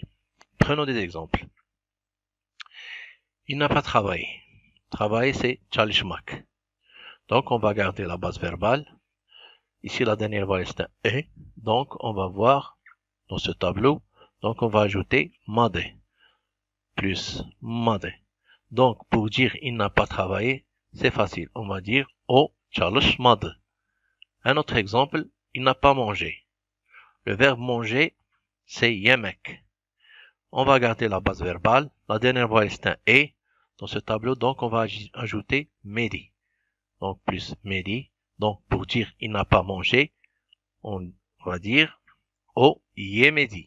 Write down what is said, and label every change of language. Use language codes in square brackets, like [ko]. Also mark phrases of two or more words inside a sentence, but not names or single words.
[fr] Prenons des exemples. Il n'a pas travaillé. Travailler, c'est çalışmak. Donc, on va garder la base verbale. Ici, la dernière voyelle, c'est un E. Donc, on va voir dans ce tableau. Donc, on va ajouter made plus made. Donc, pour dire il n'a pas travaillé, c'est facile. On va dire [tr] o çalışmadı. [fr] Un autre exemple, il n'a pas mangé. Le verbe manger, c'est yemek. On va garder la base verbale. La dernière voyelle, c'est un E dans ce tableau. Donc, on va ajouter medi. Donc, plus medi. Donc, pour dire il n'a pas mangé, on va dire [tr] o yemedi.